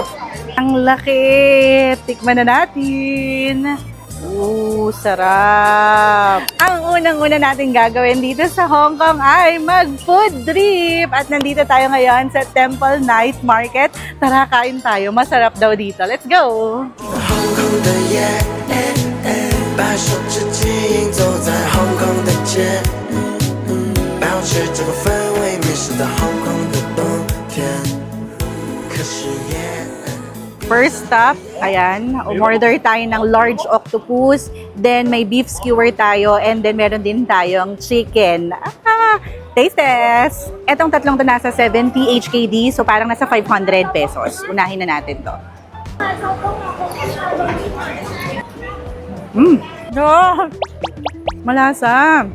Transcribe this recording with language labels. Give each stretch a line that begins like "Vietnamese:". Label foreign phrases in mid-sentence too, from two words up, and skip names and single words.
Filipino: Ang laki! Tikman na natin. Sarap! Ang unang-una natin gagawin dito sa Hong Kong ay mag-food trip. At nandito tayo ngayon sa Temple Night Market. Tara, kain tayo. Masarap daw dito.
English: Let's go!
Chinese: 航空的夜，把手指紧走在航空的街，保持这个氛围，迷失在航空的冬天。可是夜。
English: First stop,
Filipino: ayan, umorder tayo ng
English: large octopus,
Filipino: then may
English: beef skewer
Filipino: tayo,
English: and then
Filipino: meron din tayong chicken.
English: Taste test!
Filipino: Etong tatlong to nasa 70 HKD, so parang nasa 500 pesos. Unahin na natin to. Malasa!